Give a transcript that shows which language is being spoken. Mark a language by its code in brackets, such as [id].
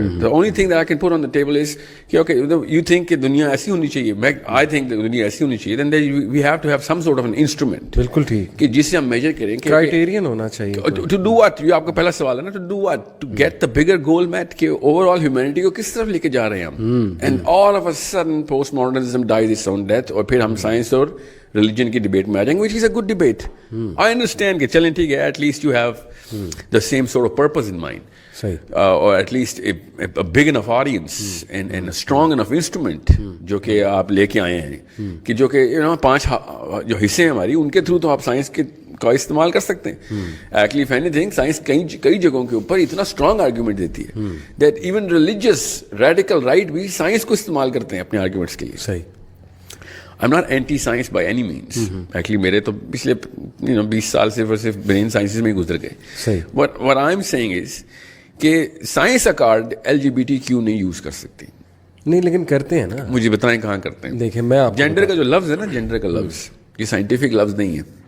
[en] The only thing that I can put on the table is, okay, you think कि [hi] दुनिया ऐसी होनी चाहिए, [en] I think that दुनिया ऐसी होनी चाहिए, then we have to have some sort of an instrument. [hi] बिल्कुल ठीक. कि जिससे हम measure करें. क्राइटेरियन होना चाहिए. [en] To do what? [hi] ये आपका पहला सवाल है ना. To do what? [en] To get the bigger goal met [hi] कि overall humanity को किस तरफ लेके जा रहे हैं हम. [en] And all of a sudden postmodernism dies its own death, [hi] और फिर हम science और religion की debate में आ जाएंगे, [en] which is a good debate. I understand [hi] कि चलें ठीक है, [en] at least you have the same sort of purpose in mind. [hi] सही. [en] Or at least a big enough audience and a strong enough instrument [hi] जो कि आप लेके आए हैं, कि जो कि 5 जो हिस्से हैं हमारी, उनके थ्रू तो आप साइंस के का इस्तेमाल कर सकते हैं. [en] Actually, if anything, [hi] साइंस कई जगहों के ऊपर इतना strong argument देती है [en] that even religious radical right [hi] भी साइंस को इस्तेमाल करते हैं अपने arguments के लिए. सही. [en] I'm not anti-science by any means. [hi] Actually, मेरे तो पिछले 20 साल सिर्फ ब्रेन साइंसेस में ही गुजर गए. सही. [en] What I'm saying is [hi] कि साइंस का कार्ड LGBTQ नहीं यूज कर सकती. नहीं, लेकिन करते हैं ना. मुझे बताएं कहाँ करते हैं. देखिए, मैं आपको जेंडर का जो लफ्ज है ना, जेंडर का लफ्ज ये साइंटिफिक लफ्ज नहीं है.